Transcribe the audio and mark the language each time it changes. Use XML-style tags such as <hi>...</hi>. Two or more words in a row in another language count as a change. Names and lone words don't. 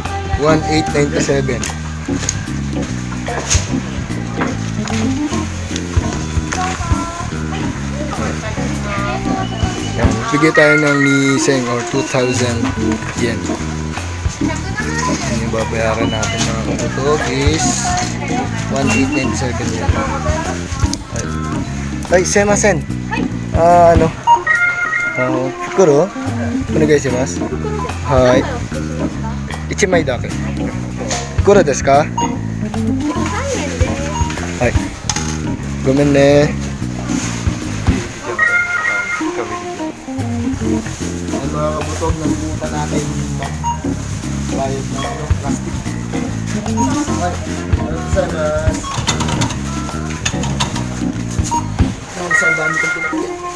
<tl>1897. Yan. Bigay tayo ng ni Seng or 2,000 yen. Yan yung babayaran natin mga kabutog is 1897 yen. Ay, Semasen. Ano?</tl> <ja>袋お願いします。はい。1枚だけ。袋ですか？はい。ごめんね。</ja> <tl>Ang mga kabutog, nalimutan natin bayad ng plastic. Ay, salamat. Ang dami kong pinakit.</tl>